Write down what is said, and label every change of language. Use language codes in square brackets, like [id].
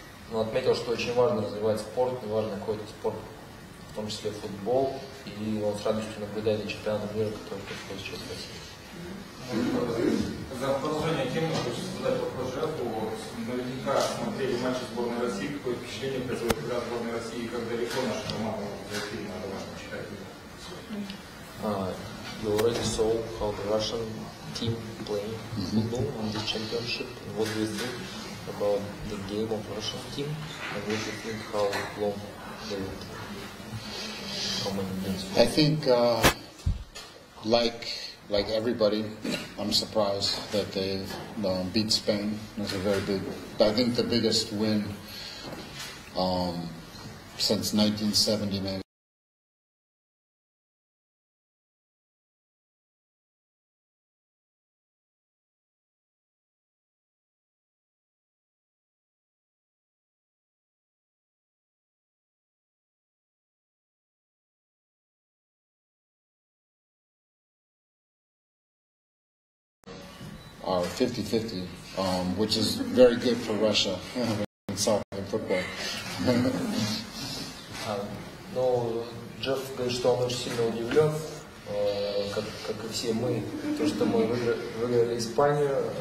[ru] Но отметил, что очень важно развивать спорт, неважно какой это спорт, в том числе футбол, и он с радостью наблюдает и чемпионат мира, который происходит сейчас в России. За продолжение темы хочется задать вопрос Джеффу. Наверняка смотрели матчи сборной России, какое впечатление производит игра сборной России, и как далеко наша команда может зайти на домашнем чемпионате? [en] You already saw how the Russian team play football in this championship. What do you think about the game of Russian team? And what do you think how long they will play? How many games? I think, like everybody, I'm surprised that they beat Spain. That's a very big. I think the biggest win since 1970, maybe. Are 50-50, which is very good for Russia in soccer and football. [ru] Ну, Джефф говорит, что он очень сильно удивлен, как и все мы, то, что мы выиграли Испанию.